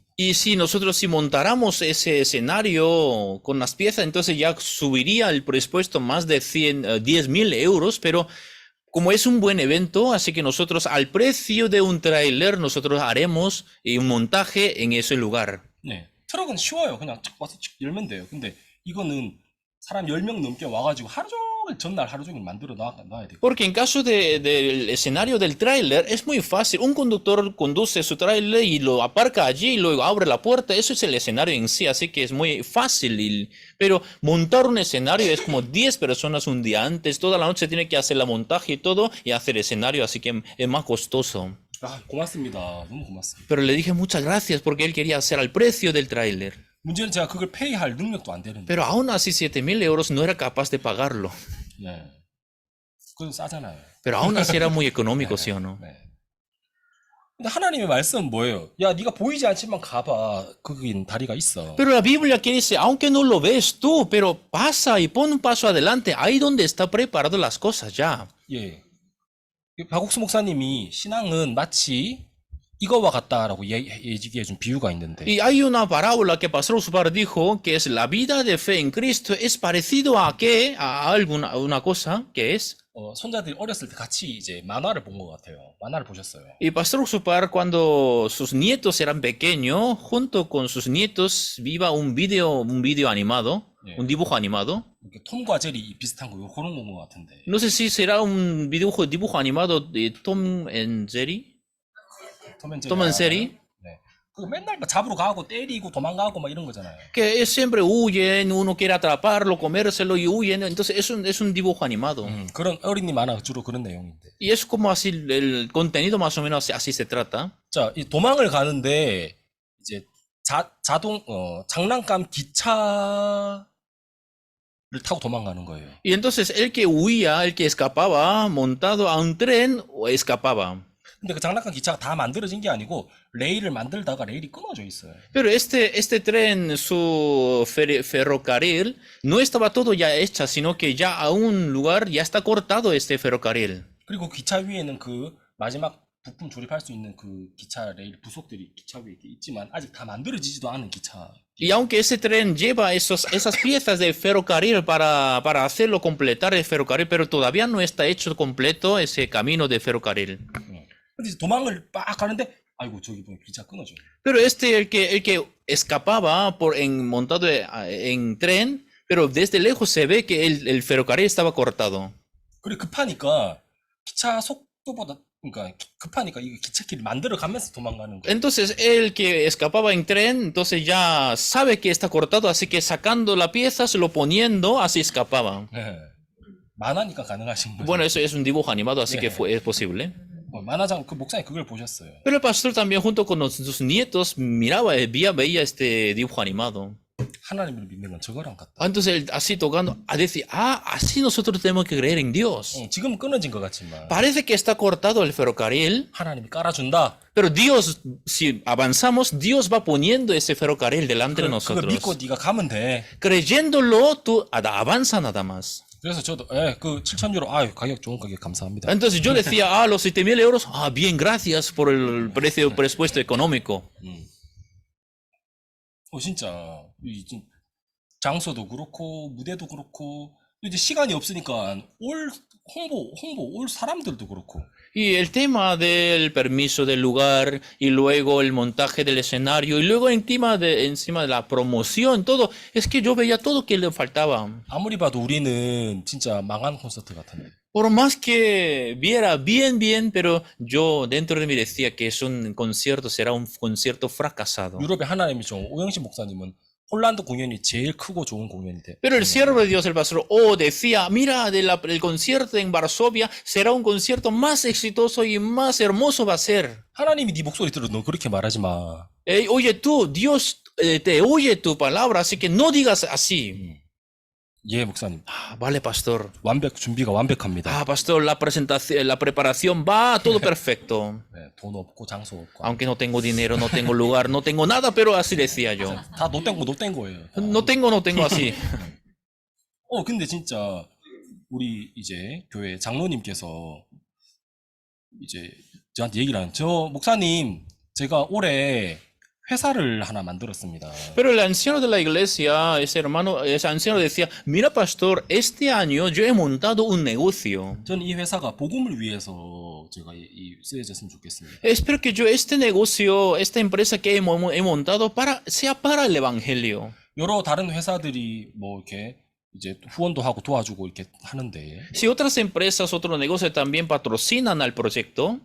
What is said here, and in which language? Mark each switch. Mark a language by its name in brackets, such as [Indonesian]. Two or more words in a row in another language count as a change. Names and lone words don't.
[Spanish] Y si nosotros montáramos ese escenario con las piezas, entonces ya subiría el presupuesto más de 10.000 euros, pero como es un buen evento, así que nosotros al precio de un tráiler, nosotros haremos un montaje en ese lugar. [Korean] 네, 트럭은 쉬워요. 그냥 쫙 와서 쭉 열면 돼요. 근데 이거는 사람 10명 넘게 와가지고 전날 하루 종일 만들어 놔야 돼요. [Spanish] Porque en caso del escenario del tráiler es muy fácil. Un conductor conduce su tráiler y lo aparca allí y luego abre la puerta. Eso es el escenario en sí, así que es muy fácil. Pero montar un escenario es como 10 personas un día antes. Toda la noche tiene que hacer la montaje y todo y hacer escenario, así que es más costoso. [Korean] 아, 고맙습니다. 너무 고맙습니다. [Spanish] Pero le dije muchas gracias porque él quería hacer al precio del tráiler. [Korean] 문제는 제가 그걸 페이할 능력도 안 되는데. [Spanish] Pero aún así 7.000 euros no era capaz de pagarlo. [Korean] 네. 그건 싸잖아요. [Spanish] Pero aún así era muy económico, ¿sí o no? [Korean] 네. 근데 하나님의 말씀은 뭐예요? 야, 네가 보이지 않지만 가봐. 거긴 다리가 있어. [Spanish] Pero la Biblia aquí dice, aunque no lo ves tú, pero pasa y pon un paso adelante, ahí donde está preparado las cosas ya. [Korean] 예. 박옥수 목사님이 신앙은 마치 이거와 같다라고 얘기해 준 비유가 있는데. [Spanish] Y hay una parábola que Pastor Usupar dijo que es la vida de fe en Cristo es parecido a qué, a una cosa que es. [Korean] 손자들이 어렸을 때 같이 이제 만화를 본 것 같아요. 만화를 보셨어요. [Spanish] Y Pastor Usupar cuando sus nietos eran pequeños, junto con sus nietos viva un video animado, [Korean] 예. [Spanish] un dibujo animado. [Korean] 이렇게 톰과 제리 비슷한 거 그런 건 것 같은데. [Spanish] No sé si será un dibujo animado de Tom and Jerry. Tom and Jerry. [Korean] 네. 그 맨날 잡으러 가고 때리고 도망가고 막 이런 거잖아요. [Spanish] Que siempre huyen, uno quiere atraparlo, comérselo y huyen. Entonces es un dibujo animado. [Korean] 그런 어린이 만화 주로 그런 내용인데. [Spanish] Y es como así, el contenido más o menos así se trata. [Korean] 자, 이 도망을 가는데 이제 장난감 기차를 타고 도망가는 거예요. [Spanish] Y entonces el que huía, el que escapaba, montado a un tren, escapaba. [Korean] 근데 그 장난감 기차가 다 만들어진 게 아니고 레일을 만들다가 레일이 끊어져 있어요. [Spanish] Pero este tren, su ferrocarril, no estaba todo ya hecha, sino que ya a un lugar ya está cortado este ferrocarril. [Korean] 그리고 기차 위에는 그 마지막 부품 조립할 수 있는 그 기차 레일 부속들이 기차 위에 있지만 아직 다 만들어지지도 않은 기차. [Spanish] Y aunque ese tren lleva esas piezas de ferrocarril para hacerlo completar el ferrocarril, pero todavía no está hecho completo ese camino de ferrocarril. [Korean] 근데 도망을 빡 가는데 아이고 저기 보면 기차 끊어져. [Spanish] Pero el que escapaba montado en tren, pero desde lejos se ve que el ferrocarril estaba cortado. [Korean] 그래 급하니까 기차 속도보다 그러니까 급하니까 이 기찻길 만들어 가면서 도망가는 거예요. [Spanish] Entonces el que escapaba en tren, entonces ya sabe que está cortado, así que sacando la pieza, se lo poniendo, así escapaba. [Korean] 네. 만화니까 가능하신 거죠. [Spanish] Bueno, eso es un dibujo animado, así que es posible. [Korean] 만화장 그 목사님 그걸 보셨어요. [Spanish] Pero el pastor también junto con sus nietos veía este dibujo animado. [Korean] 하나님을 믿는 건 저거랑 같다. [Spanish] Entonces él así tocando, a decir, así nosotros tenemos que creer en Dios. [Korean] 지금 끊어진 것 같지만 [Spanish] Parece que está cortado el ferrocarril, [Korean] 하나님이 깔아준다. [Spanish] pero Dios, si avanzamos, Dios va poniendo ese ferrocarril delante de [Korean] 그걸 [Spanish] nosotros. [Korean] 믿고 네가 가면 돼. [Spanish] Creyéndolo, tú avanza nada más. [Korean] 그래서 저도 그 7,000유로 아유 가격 좋은 가격 감사합니다. [Spanish] Entonces yo decía, los 7.000 euros, bien, gracias por el presupuesto económico. [Korean] 진짜 장소도 그렇고 무대도 그렇고 또 이제 시간이 없으니까 올 홍보 올 사람들도 그렇고 [Spanish] Y el tema del permiso del lugar y luego el montaje del escenario y luego encima de la promoción, todo, es que yo veía todo que le faltaba. [Korean] 아무리 봐도 우리는 진짜 망한 콘서트 같은데. [Spanish] Por más que viera bien, pero yo dentro de mí decía que es un concierto, será un concierto fracasado. [Korean] 유럽의 하나님이죠. 오영신 목사님은 폴란드 공연이 제일 크고 좋은 공연이 돼. [Spanish] Pero el siervo de Dios, el pastor decía, mira, el concierto en Varsovia será un concierto más exitoso y más hermoso va a ser. [Korean] 하나님이 네 목소리 들어 너 그렇게 말하지 마. [Spanish] Oye tú, Dios te oye tu palabra, así que no digas así. [Korean] 예, 목사님. [Spanish] Vale, pastor. [Korean] 준비가 완벽합니다. [Spanish] Pastor, la presentación, la preparación va todo perfecto. [Korean] 네, 돈 없고 장소 없고. [Spanish] Aunque no tengo dinero, no tengo lugar, no tengo nada, pero así decía yo. [Korean] 다 노땡 거예요. [Spanish] No tengo así. [Korean] 근데 진짜 우리 이제 교회 장로님께서 이제 저한테 얘기를 하는 저 목사님 제가 올해 회사를 하나 만들었습니다. [Spanish] Pero el anciano de la iglesia, ese anciano decía, mira pastor, este año yo he montado un negocio. [Korean] 저는 이 회사가 복음을 위해서 제가 쓰여졌으면 좋겠습니다. [Spanish] Espero que yo este negocio, esta empresa que he montado sea para el evangelio. [Korean] 여러 다른 회사들이 뭐 이렇게 이제 후원도 하고 도와주고 이렇게 하는데. [Spanish] Si otras empresas, otros negocios también patrocinan al proyecto.